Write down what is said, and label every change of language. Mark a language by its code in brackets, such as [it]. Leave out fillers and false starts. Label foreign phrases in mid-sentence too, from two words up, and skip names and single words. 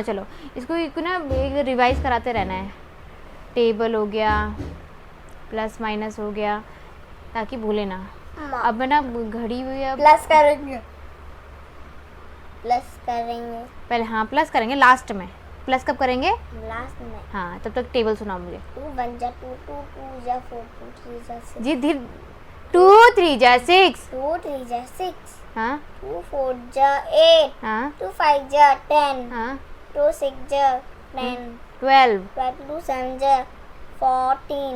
[hi] चलो इसको ना एक रिवाइज कराते रहना है। टेबल हो गया, प्लस माइनस हो गया, ताकि भूले ना। अब ना घड़ी हुई है, प्लस करेंगे पहले। हाँ, प्लस करेंगे लास्ट में। प्लस कब करेंगे? लास्ट में। हाँ, तब तक टेबल सुनाओ मुझे। 2 1 जा 2 2 2 जा 4 2 3 जा 6 जी धीरे। 2 3 जा 6। 2 3 जा 6। हाँ 2 4 जा 8। हाँ 2 5 जा 10। हाँ 2 6 जा 10। 12। 2 7 जा 14।